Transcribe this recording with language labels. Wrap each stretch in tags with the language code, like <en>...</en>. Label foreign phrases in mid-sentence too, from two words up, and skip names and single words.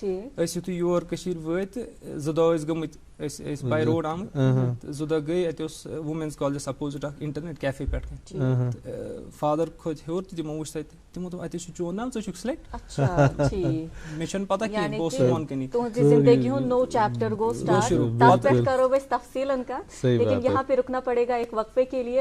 <ks>أسۍ یُتھُے یور کٔشیٖر وٲتۍ تہٕ 2 دۄہ ٲسۍ گٔمٕتۍ أسۍ ٲسۍ</ks> <en>by road</en> <ks>آمٕتۍ 2 دۄہ گٔے اَتہِ اوس وُمینٕز کالجس اپوزِٹ اکھ</ks> <en>internet cafe</en> <ks>پٮ۪ٹھ کَنۍ. فادر کھوٚت ہیوٚر تہٕ تِمو وٕچھ تَتہِ تِمو دوٚپ اَتے چھُ چون ناو ژٕ چھُکھ سِلیکٹ. مےٚ چھُنہٕ پتہ کِہینۍ بہٕ اوسُس بۄن کَنی. زندگی ہُنٛد نوٚو چیپٹر گوٚو سٹارٹ تتھ پٮ۪ٹھ کرو أسۍ تفصیلاً کتھ</ks> <ur>لیکن یہاں پہ رکنا پڑے گا ایک وقفے کے لیے.</ur>